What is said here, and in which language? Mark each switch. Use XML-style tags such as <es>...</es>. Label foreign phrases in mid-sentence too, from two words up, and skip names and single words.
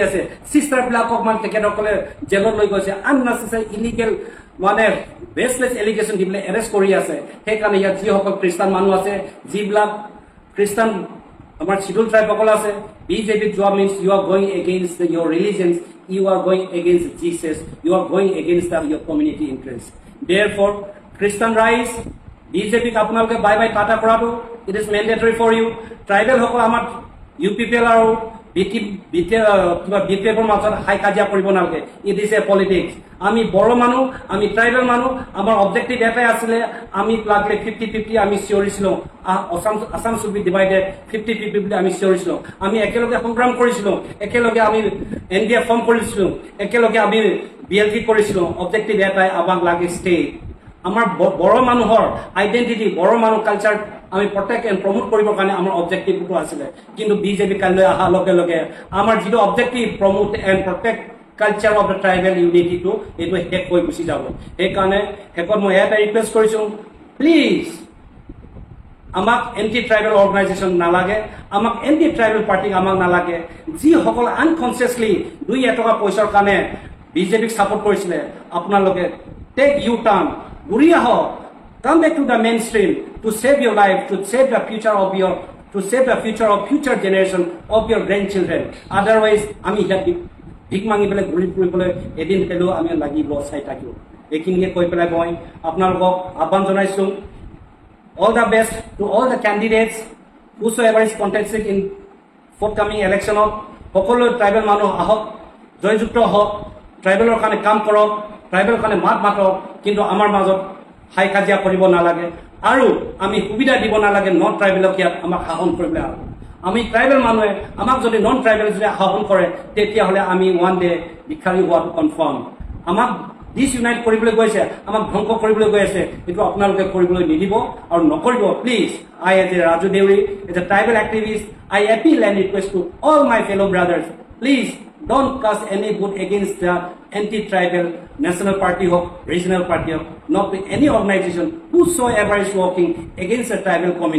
<as>আছে চিষ্টাৰবিলাকক মানে তেখেতসকলে জেলত লৈ গৈছে</as> <en>unnecessary illegal</en> <as>মানে</as> <en>baseless allegation</en> <as>দি পেলাই এৰেষ্ট কৰি আছে সেইকাৰণে ইয়াত যিসকল খ্ৰীষ্টান মানুহ আছে যিবিলাক খ্ৰীষ্টান আমাৰ</as> <en>scheduled tribes</en> <as>আছে বিজেপিত যোৱা</as> <en>means you are going against your religions you are going against Jesus you are going against your community interests therefore Christian rights</en> <as>BJP আপোনালোকে বাই টাটা কৰাটো</as> <en>it is mandatory for you</en> <as>tribal সকল আমাৰ UPPL আৰু BTFৰ মাজত হাই কাজিয়া কৰিব নালাগে</as> <en>it is a politics</en> <as>আমি বড়ো মানুহ আমি ট্ৰাইবেল মানুহ আমাৰ অবজেক্টিভ এটাই আছিলে আমি লাগলে 50-50 আমি চিঞৰিছিলোঁ আসাম</as> <en>should be divided</en> <as>50-50 বুলি আমি চিঞৰিছিলোঁ আমি একেলগে সংগ্ৰাম কৰিছিলোঁ একেলগে আমি NDF ফৰ্ম কৰিছিলোঁ একেলগে আমি BLT কৰিছিলোঁ অবজেক্টিভ এটাই আমাক লাগে ষ্টেট আমাৰ বড়ো মানুহৰ আইডেন্টিটি বড়ো মানুহ কালচাৰ আমি</as> <en>protect and promote</en> <as>কৰিবৰ কাৰণে আমাৰ অবজেক্টিভটো আছিলে কিন্তু বিজেপি কাইলৈ অহাৰ লগে লগে আমাৰ যিটো</as> <en>objective promote and protect culture of the tribal unity</en> <as>এইটো শেষ হৈ গুচি যাব সেইকাৰণে শেষত মই এটা ৰিকুৱেষ্ট কৰিছোঁ প্লিজ আমাক</as> <en>anti tribal organisation</en> <as>নালাগে আমাক</as> <en>anti tribal party</en> <as>আমাক নালাগে যিসকল আনকনচিয়াছলি 2 পইচাৰ কাৰণে বিজেপিক ছাপোৰ্ট কৰিছিলে আপোনালোকে</as> <en>take you টাৰ্ণ</en> <as>ঘূৰি আহক</as> <en>come back to the mainstream to save your life to save the future of future generation of your grandchildren</en> <as>otherwise আমি ইয়াত ভিক মাঙি পেলাই ঘূৰি ফুৰিবলৈ এদিন হ'লেও আমি লাগিব চাই থাকিব এইখিনিকে কৈ পেলাই মই আপোনালোকক আহ্বান জনাইছোঁ</as> <en>all the best to all the candidates whosoever is contesting in forthcoming election</en> <as>সকলো ট্ৰাইবেল মানুহ আহক জয়যুক্ত হওক ট্ৰাইবেলৰ কাৰণে কাম কৰক, ট্ৰাইবেলৰ কাৰণে মাত মাতক, কিন্তু আমাৰ মাজত হাই কাজিয়া কৰিব নালাগে আৰু আমি সুবিধা দিব নালাগে</as> <en>non tribal</en> <as>ইয়াত আমাক শাসন কৰিবলৈ। আমি ট্ৰাইবেল মানুহে আমাক যদি</as> <en>non tribal</en> <as>যদি শাসন কৰে তেতিয়াহ'লে আমি</as> <en>one day</en> <as>ভিক্ষাৰী হোৱাটো কনফাৰ্ম। আমাক ডিসইউনাইট কৰিবলৈ গৈ আছে, আমাক ধ্বংস কৰিবলৈ গৈ আছে, এইটো আপোনালোকে কৰিবলৈ নিদিব আৰু নকৰিব প্লিজ।</as> <en>I as a Raju Deuri, as a tribal activist, I appeal and request to all my fellow brothers, please don't cast any vote against the anti-tribal national party or regional party or not with any organization whosoever is working against the tribal community.</en>